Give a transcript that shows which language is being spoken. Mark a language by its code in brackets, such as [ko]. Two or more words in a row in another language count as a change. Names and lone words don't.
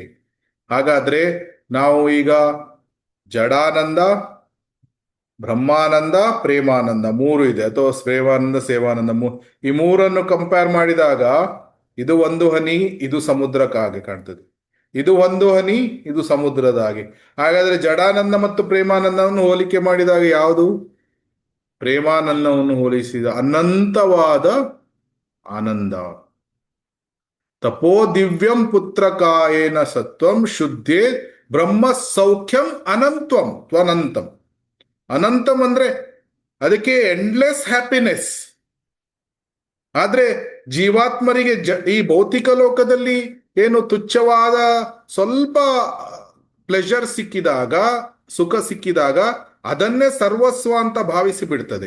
[kn] ಹಾಗಾದ್ರೆ ನಾವು ಈಗ ಜಡಾನಂದ, ಬ್ರಹ್ಮಾನಂದ, ಪ್ರೇಮಾನಂದ ಮೂರು ಇದೆ, ಅಥವಾ ಪ್ರೇಮಾನಂದ, ಸೇವಾನಂದ, ಈ ಮೂರನ್ನು ಕಂಪೇರ್ ಮಾಡಿದಾಗ ಇದು ಒಂದು ಹನಿ, ಇದು ಸಮುದ್ರಕ್ಕಾಗಿ ಕಾಣ್ತದೆ. ಇದು ಒಂದು ಹನಿ, ಇದು ಸಮುದ್ರದ ಹಾಗೆ. ಹಾಗಾದ್ರೆ ಜಡಾನಂದ ಮತ್ತು ಪ್ರೇಮಾನಂದವನ್ನು ಹೋಲಿಕೆ ಮಾಡಿದಾಗ ಯಾವುದು? ಪ್ರೇಮಾನಂದವನ್ನು ಹೋಲಿಸಿದ ಅನಂತವಾದ ಆನಂದ. [sa] ತಪೋ ದಿವ್ಯಂ ಪುತ್ರಕಾಯೇನ ಸತ್ವಂ ಶುದ್ಧೇ ಬ್ರಹ್ಮ ಸೌಖ್ಯಂ ಅನಂತ್ವಂ ತ್ವನಂತಂ. [kn] ಅನಂತಂ ಅಂದ್ರೆ ಅದಕ್ಕೆ [en] endless happiness. [kn] ಆದ್ರೆ ಜೀವಾತ್ಮರಿಗೆ ಈ ಭೌತಿಕ ಲೋಕದಲ್ಲಿ ಏನು ತುಚ್ಛವಾದ ಸ್ವಲ್ಪ ಪ್ಲೆಜರ್ ಸಿಕ್ಕಿದಾಗ, ಸುಖ ಸಿಕ್ಕಿದಾಗ ಅದನ್ನೇ ಸರ್ವಸ್ವ ಅಂತ ಭಾವಿಸಿ ಬಿಡ್ತದೆ.